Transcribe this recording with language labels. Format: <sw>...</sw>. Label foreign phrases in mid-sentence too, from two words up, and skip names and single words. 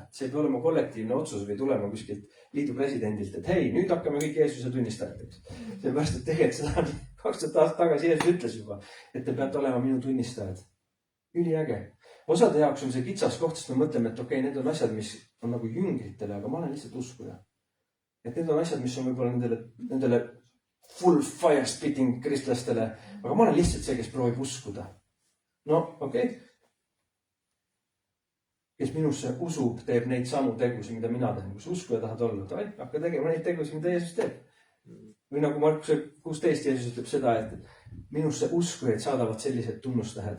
<et>See ei pea olema kollektiivne otsus või tulema kuskilt liidu presidendilt, et hei, nüüd hakkame kõik Jeesuse tunnistajateks. Seepärast, et tegelikult seda 2000 aastat tagasi Jeesus ütles juba, et te peate olema minu tunnistajad. Üliäge. Osade jaoks on see kitsas koht, sest me mõtleme, et okei, need on asjad, mis on nagu jüngritele, aga ma olen lihtsalt uskuja. Et need on asjad, mis on võib-olla nendele</et> <en>full fire spitting</en> <et>kristlastele, aga ma olen lihtsalt see, kes proovib uskuda. No, okei. Kes minusse usub, teeb neid samu tegusi, mida mina teen. Kus uskuja tahad olla, hakka tegema neid tegusi, mida Jeesus teeb. Või nagu Markuse 16 Jeesus ütleb seda, et minusse uskujaid saadavad sellised tunnustähed.</et>